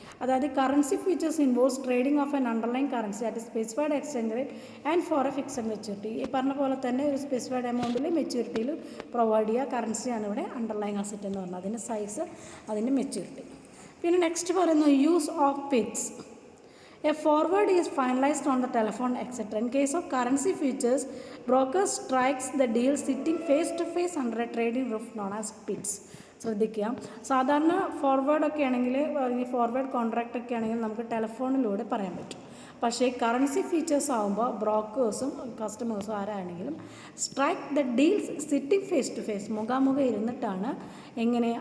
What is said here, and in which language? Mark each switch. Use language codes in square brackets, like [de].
[en] അതായത് currency futures involves trading of an underlying currency at specified exchange rate and for a fixed maturity. [ml] ഈ പറഞ്ഞ പോലെ തന്നെ ഒരു സ്പെസിഫൈഡ് എമൗണ്ടിൽ മെച്യൂരിറ്റിയിൽ പ്രൊവൈഡ് ചെയ്യുക കറൻസിയാണ് ഇവിടെ അണ്ടർലൈൻ അസറ്റ് എന്ന് പറഞ്ഞാൽ. അതിൻ്റെ സൈസ്, അതിൻ്റെ മെച്യൂരിറ്റി. പിന്നെ നെക്സ്റ്റ് പറയുന്നു [en] Use of pits. A forward is finalized on the telephone, etc. In case of currency futures, broker strikes the deal sitting face to face under a trading roof known as PITS. [ml] ശ്രദ്ധിക്കുക, സാധാരണ ഫോർവേഡൊക്കെ ആണെങ്കിൽ, forward contract ഒക്കെ ആണെങ്കിൽ നമുക്ക് ടെലിഫോണിലൂടെ പറയാൻ പറ്റും. പക്ഷേ currency features ആകുമ്പോൾ ബ്രോക്കേഴ്സും കസ്റ്റമേഴ്സും ആരാണെങ്കിലും [en] strike the deals sitting face to face, [ml] മുഖാമുഖം ഇരുന്നിട്ടാണ്. എങ്ങനെ?